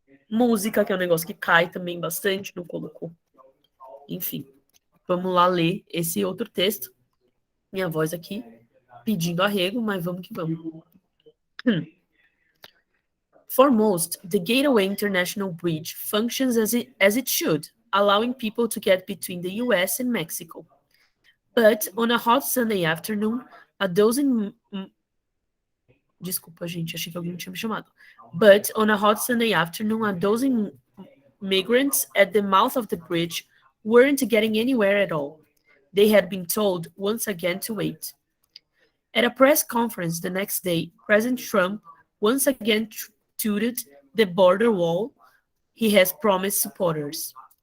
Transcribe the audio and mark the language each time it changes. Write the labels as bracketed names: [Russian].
[Portuguese] Música, que é um negócio que cai também bastante, não colocou. Enfim, vamos lá ler esse outro texto. Minha voz aqui pedindo arrego, mas vamos que vamos. [English] For most, the Gateway International Bridge functions as it should, allowing people to get between the US and Mexico. But on a hot Sunday afternoon, a dozen... [Portuguese] Desculpa, gente, achei que alguém tinha me chamado. [English] But on a hot Sunday afternoon, a dozen migrants at the mouth of the bridge weren't getting anywhere at all. They had been told once again to wait. At a press conference the next day, President Trump once again touted the border wall he has promised supporters.